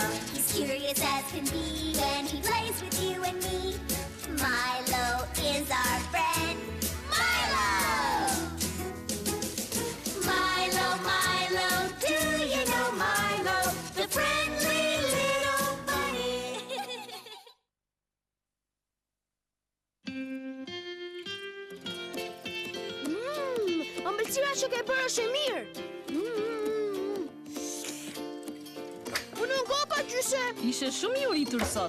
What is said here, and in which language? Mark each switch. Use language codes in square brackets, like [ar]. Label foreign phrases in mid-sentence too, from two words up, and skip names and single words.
[en] He's curious as can be when he plays with you and me. Milo is our friend. Milo! Milo, Milo, do you know Milo? The friendly little bunny. [sq] Ëmbëlsira që ke bërë është e mirë. Unë ngopa gjyshe. Ishe shumë i uritur sot.